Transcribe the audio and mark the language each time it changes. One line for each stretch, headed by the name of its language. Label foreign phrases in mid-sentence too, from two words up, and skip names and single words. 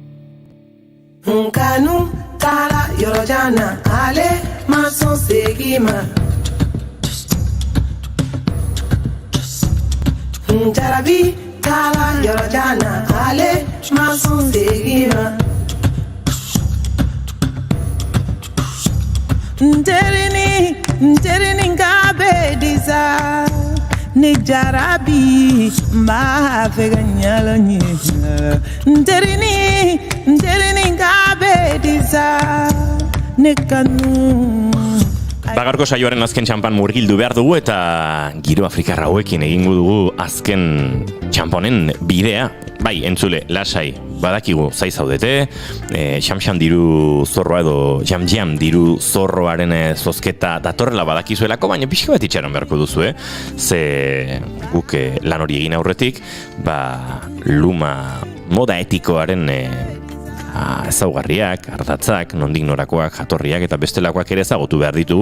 Bambara: Nkanu tala yorojana ale mason segima. Jarabi tala yorojana ale mason segima. Nterini ngabe diza. Ni jarabi mba feganyalo nye nterini ngabe diza ne kanu
Basque: Bagarko saioaren azken txampan murgildu behar dugu eta giro afrikarra hauekin egingo dugu azken txamponen bidea. Bai, entzule, lasai, badakigu zai zaudete, xam-xam diru zorroa edo jam-jam diru zorroaren zozketa datorrela badakizuelako, baina pixka bat itxaron beharko duzu, ze guk lan hori egin aurretik, luma moda etikoaren ezaugarriak, ardatzak, nondik norakoak, jatorriak eta bestelakoak ere ezagutu behar ditugu.